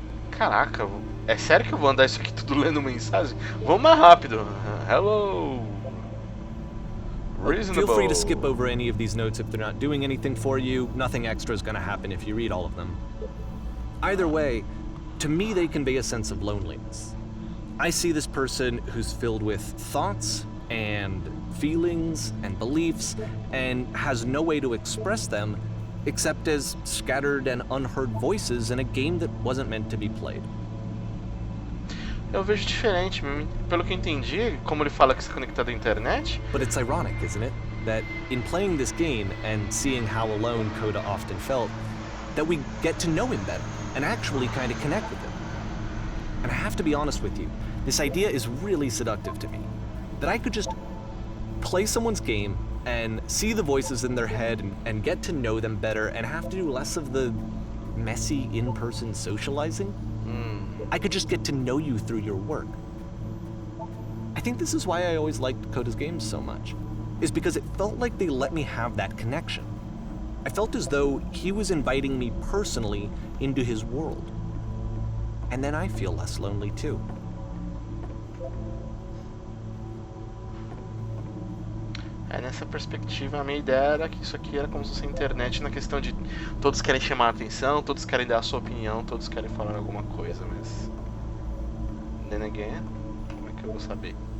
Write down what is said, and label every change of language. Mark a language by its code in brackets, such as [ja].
[pt] Caraca, é sério que eu vou andar isso aqui tudo lendo mensagem? Vamos mais rápido. [en] Hello. Reasonable. Feel free to skip over any of these notes if they're not doing anything for you. Nothing extra is going to happen if you read all of them. Either way, to me they convey a sense of loneliness. I see this person who's filled with thoughts and feelings and beliefs and has no way to express them except as scattered and unheard voices in a game that wasn't meant to be played. [pt] Eu vejo diferente, pelo que entendi, como ele fala que se conecta à internet. [en] But it's ironic, isn't it? That in playing this game and seeing how alone Coda often felt, that we get to know him better and actually kind of connect with him. And I have to be honest with you, this idea is really seductive to me. That I could just play someone's game and see the voices in their head and get to know them better and have to do less of the messy in-person socializing. I could just get to know you through your work. I think this is why I always liked Coda's games so much, is because it felt like they let me have that connection. I felt as though he was inviting me personally into his world. And then I feel less lonely too. [pt] Nessa perspectiva, a minha ideia era que isso aqui era como se fosse a internet, na questão de todos querem chamar a atenção, todos querem dar a sua opinião, todos querem falar alguma coisa, mas... [en] Then again, [pt] como é que eu vou saber?